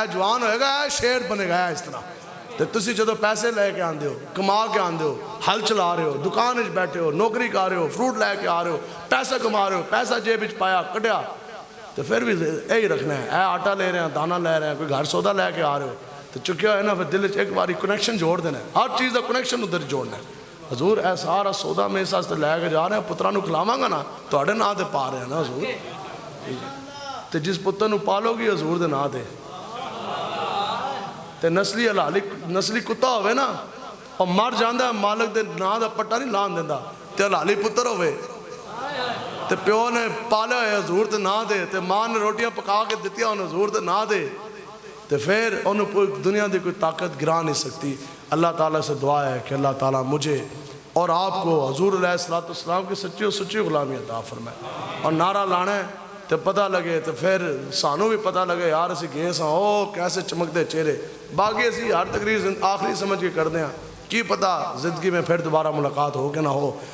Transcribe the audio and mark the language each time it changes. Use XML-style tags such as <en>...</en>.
<pa>اے جوان ہوئے گا, اے شیر بنے گا اس طرح. تو تسی جدو پیسے لے کے آندے ہو, کما کے آندے ہو, ہل چلا رہے ہو, دکان وچ بیٹھے ہو, نوکری کر رہے ہو, فروٹ لے کے آ رہے ہو, پیسہ کما رہے ہو, پیسہ جیب وچ پایا کڈیا, تو پھر بھی یہی رکھنا ہے. اے آٹا لے رہے ہیں, دانا لے رہے ہیں, کوئی گھر سودا لے کے آ رہے ہو, تو چکیا ہے نا پھر دل ایک باری کنیکشن جوڑ دینا ہے, ہر چیز کا کنیکشن ادھر جوڑنا ہے. حضور اے سارا سودا میں اس واسطے لے کے جا رہے ہیں, پترا نو کھلاواں گا نا تہاڈے نام تے پا رہے ہیں نا حضور. تے جس پتر نو پالو گی حضور دے نام تے, تے نسلی حلالی نسلی کتا ہوئے نا اور مر جاندا ہے مالک دے نام دا پٹا نہیں لان دیندا, تے حلالی پتر ہوئے, تے پیو نے پالیا ہے حضور دے نام تے, تے ماں نے روٹیاں پکا کے دتیاں ان حضور دے نام تے, تو پھر انہوں کوئی دنیا دی کوئی طاقت گرا نہیں سکتی.</pa> <ur>اللہ تعالیٰ سے دعا ہے کہ اللہ تعالیٰ مجھے اور آپ کو حضور علیہ السلام کی سچی اور سچی غلامی عطا فرمائے.</ur> <pa>اور نعرہ لانا ہے تو پتہ لگے تو پھر سانوں بھی پتہ لگے یار اسی گئے ساں او کیسے چمکتے چہرے. باقی اسی ہر تقریر آخری سمجھ کے کر دیں کی پتہ زندگی میں پھر دوبارہ ملاقات ہو کہ نہ ہو.</pa>